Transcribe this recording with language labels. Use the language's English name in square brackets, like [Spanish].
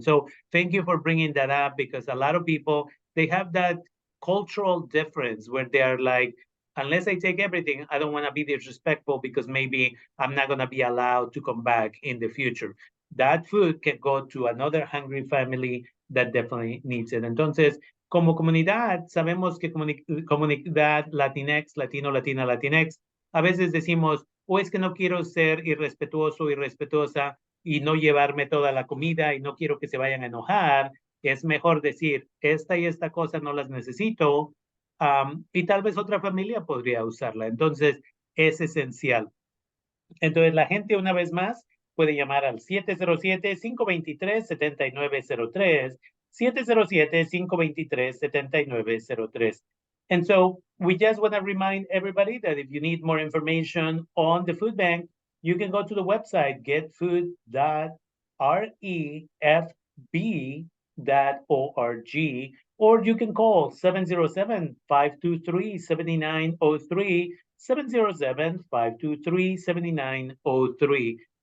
[English] And so thank you for bringing that up, because a lot of people, they have that cultural difference where they are like, unless I take everything, I don't want to be disrespectful because maybe I'm not going to be allowed to come back in the future. That food can go to another hungry family that definitely needs it. [Spanish] Entonces, como comunidad, sabemos que comunidad Latinx, Latino, Latina, Latinx, a veces decimos, o es que no quiero ser irrespetuoso, irrespetuosa y no llevarme toda la comida y no quiero que se vayan a enojar. Es mejor decir, esta y esta cosa no las necesito, y tal vez otra familia podría usarla. Entonces, es esencial. Entonces, la gente, una vez más, puede llamar al 707-523-7903, 707-523-7903. [English] And so we just want to remind everybody that if you need more information on the food bank, you can go to the website, getfood.refb.org, or you can call 707-523-7903, 707-523-7903.